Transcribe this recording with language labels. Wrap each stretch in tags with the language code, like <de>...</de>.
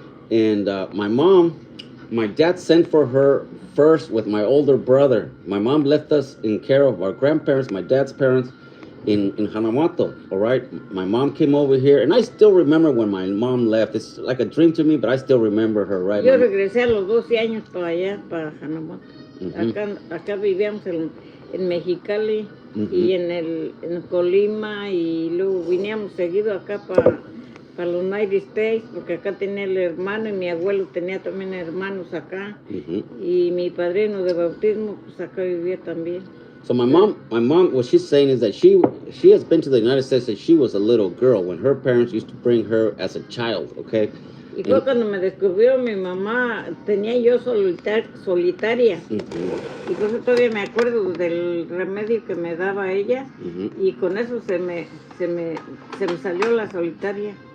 <en>And my dad sent for her first with my older brother. My mom left us in care of our grandparents, my dad's parents, in Guanajuato, all right? My mom came over here, and I still remember when my mom left. It's like a dream to me, but I still remember her, right?</en> <es>Yo regresé a los 12 años para allá, para Guanajuato. Acá vivíamos en Mexicali y en Colima, y luego viníamos seguido acá para los United States, porque acá tenía el hermano y mi abuelo tenía también hermanos acá, y mi padrino de bautismo, pues acá vivía también.</es> <en>So my mom, what she's saying is that she has been to the United States since she was a little girl, when her parents used to bring her as a child, okay?</en> <es>Y fue cuando me descubrió mi mamá, tenía yo solitaria. Y por eso todavía me acuerdo del remedio que me daba ella, y con eso se me salió la solitaria.</es>